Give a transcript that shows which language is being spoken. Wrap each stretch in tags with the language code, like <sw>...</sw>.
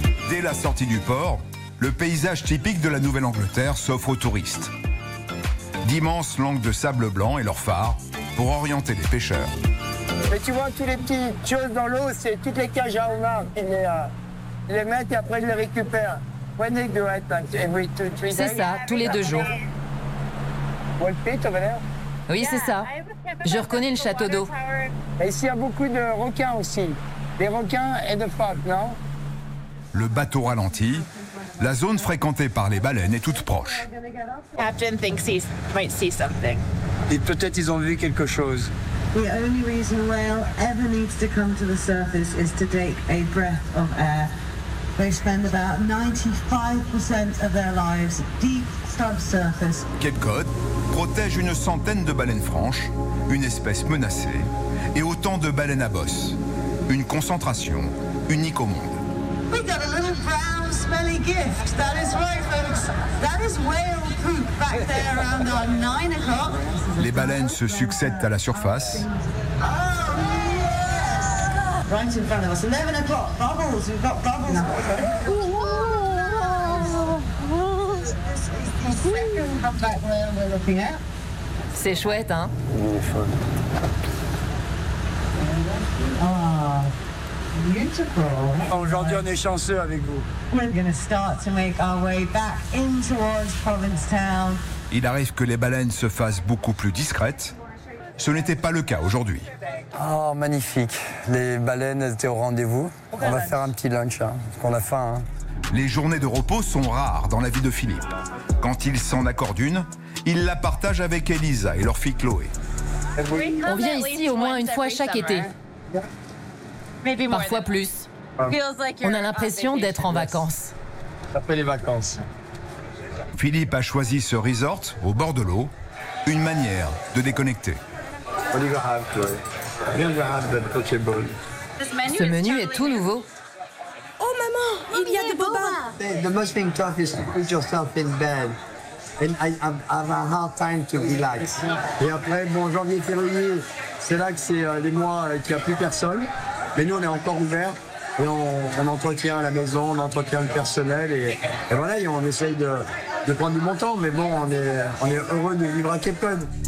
<fr>Dès la sortie du port, le paysage typique de la Nouvelle-Angleterre s'offre aux touristes. D'immenses langues de sable blanc et leurs phares pour orienter les pêcheurs. Mais tu vois, toutes les petites choses dans l'eau, c'est toutes les cages à homards. Ils les mettent et après, ils les récupèrent.</fr> <en>When they do it, like, every two, three days.</en> <fr>C'est ça, tous les deux jours.</fr> <en>One pit over there?</en> <fr>Oui, c'est ça. Je reconnais le château d'eau. Et ici, il y a beaucoup de requins aussi. Des requins et de phoques, non? Le bateau ralentit. La zone fréquentée par les baleines est toute proche.</fr> <en>Captain thinks he might see something.</en> <fr>Et peut-être ils ont vu quelque chose.</fr> <en>The only reason whale ever needs to come to the surface is to take a breath of air. They spend about 95% of their lives deep subsurface.</en> <fr>Cape Cod protège une centaine de baleines franches, une espèce menacée, et autant de baleines à bosse. Une concentration unique au monde.</fr> <en>We got a little brown smelly gift. That is right, folks. That is whale poop back there around our 9 o'clock.</en> <fr>Les baleines se succèdent à la surface.</fr> <en>Oh, yeah. Right in front of us. 11 o'clock. Bubbles. We've got bubbles. No.</en> <fr>C'est chouette, hein?</fr> <en>Beautiful.</en> <fr>Aujourd'hui, on est chanceux avec vous.</fr> <en>We're going to start to make our way back in towards Provincetown.</en> <fr>Il arrive que les baleines se fassent beaucoup plus discrètes. Ce n'était pas le cas aujourd'hui. Oh, magnifique. Les baleines étaient au rendez-vous. On va faire un petit lunch, hein, parce qu'on a faim. Hein. Les journées de repos sont rares dans la vie de Philippe. Quand il s'en accorde une, il la partage avec Elisa et leur fille Chloé. On vient ici au moins une fois chaque été. Parfois plus. On a l'impression d'être en vacances. Après les vacances. Philippe a choisi ce resort au bord de l'eau, une manière de déconnecter. Ce menu est tout nouveau. Oh maman, il y a des bobas.</fr> <en>The most thing tough is to put yourself in bed. And I have a hard time to relax.</en> <fr>Et après, bon, janvier, février, c'est là que c'est les mois qu'il n'y a plus personne. Mais nous, on est encore ouverts. Et on entretient la maison, on entretient le personnel. Et voilà, et on essaye de prendre du bon temps. Mais bon, on est heureux de vivre à Cape Cod.</fr>